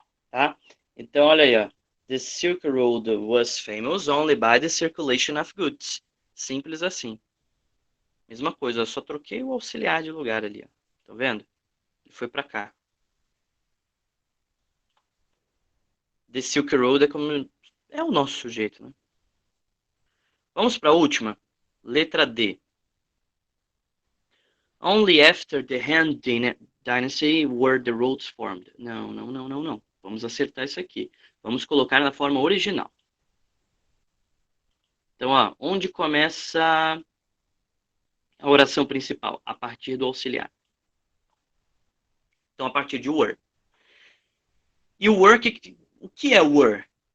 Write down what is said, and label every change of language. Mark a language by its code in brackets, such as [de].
[pt] Tá? Então, olha aí, ó. [en] The Silk Road was famous only by the circulation of goods. [pt] Simples assim. Mesma coisa, eu só troquei o auxiliar de lugar ali, ó. Tá vendo? Ele foi para cá. The Silk Road é o nosso sujeito, né? Vamos para a última. Letra D. [en] Only after the Han Dynasty were the roads formed. [pt] Não, não, não, não, não. Vamos acertar isso aqui. Vamos colocar na forma original. Então, ó, onde começa a oração principal? A partir do auxiliar. Então, a partir de were. E o were, o que é were?